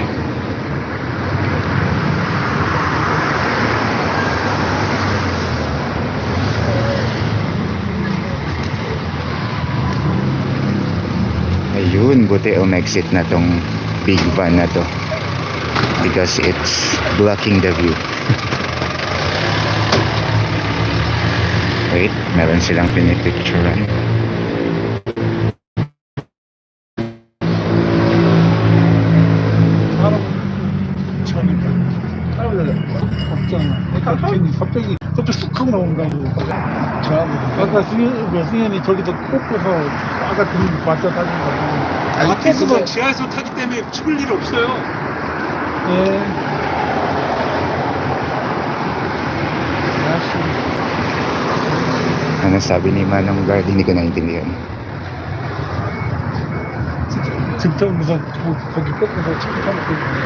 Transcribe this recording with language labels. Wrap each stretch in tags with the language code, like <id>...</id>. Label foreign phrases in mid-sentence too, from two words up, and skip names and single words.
<tl>Ayun, buti exit na tong</tl> <en>big van</en> <tl>na to</tl> <en>because it's blocking the view. Wait,</en> <tl>meron silang pinipicturean.</tl> <ko>갑자기 쑥 하고 나오는 거 아니에요. 아까 승현이 저기서 꽂고서 아까 등 맞춰 타는 거. 앞에서 지하에서 타기 때문에 죽을 일 없어요. 네.</ko> <tl>Ano sabi ni Manong Guard? Hindi ko naintindihan.</tl> <ko>등타면서 거기 꽂고서 차고 타는 거.</ko>